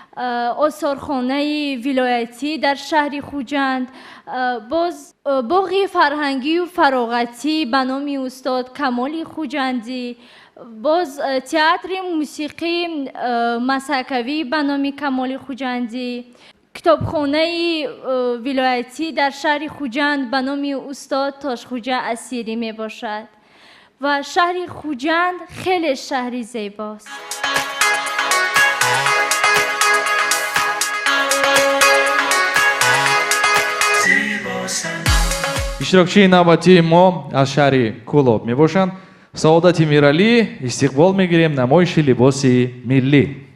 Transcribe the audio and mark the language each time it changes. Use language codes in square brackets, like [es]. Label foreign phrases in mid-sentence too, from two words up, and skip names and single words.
[fa] آثارخانه ولایتی در شهر خوجند، باز باغ فرهنگی و فراغتی به نام استاد کمال خوجندی، باز تئاتر موسیقی مسکوی به نام کمال خوجندی، کتابخانه ولایتی در شهر خوجند به نام استاد تاشخوجه اسیری می باشد و شهر خوجند خیلی شهری زیباست. [tg] иштирокчии навбатии мо аз шаҳри Кӯлоб мебошанд. Саодати Миралӣ, истиқбол мегирем намоиши либоси миллӣ.